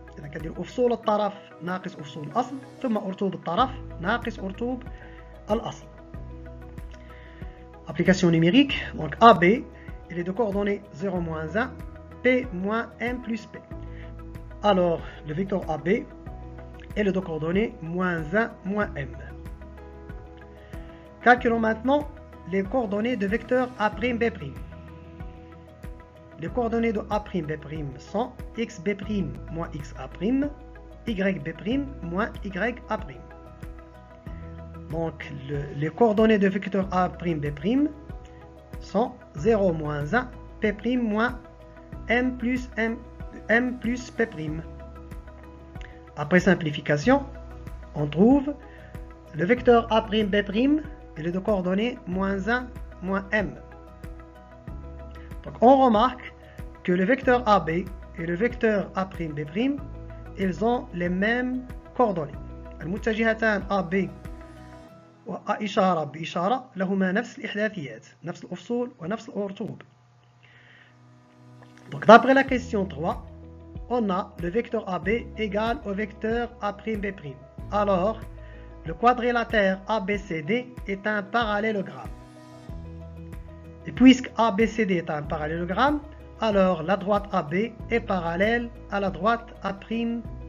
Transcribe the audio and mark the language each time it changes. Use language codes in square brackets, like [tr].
[ar] إذا كندير أفصول الطرف ناقص أفصول الأصل ثم أرتوب الطرف ناقص أرتوب الأصل. [fr] Application numérique. Donc AB, il est de coordonnées 0 moins 1, P moins M plus P. Alors le vecteur AB est le de coordonnées moins 1 moins M. Calculons maintenant les coordonnées de vecteur A'B'. Les coordonnées de A'B' sont xB' moins xA', yB' moins yA'. Donc les coordonnées de vecteur A'B' sont 0 moins 1, P' moins M plus P'. Après simplification, on trouve le vecteur A'B' il est de coordonnées moins 1 moins M. Donc on remarque que le vecteur AB et le vecteur A'B', ils ont les mêmes coordonnées. [ar] المتجهتان AB وA إشارة بإشارة لهما نفس الإحداثيات، نفس الأفصول ونفس الأرتوب. [fr] Donc d'après la question 3, on a le vecteur AB égal au vecteur A'B'. Alors le quadrilatère ABCD est un parallélogramme. Et puisque ABCD est un parallélogramme, alors la droite AB est parallèle à la droite A'B'.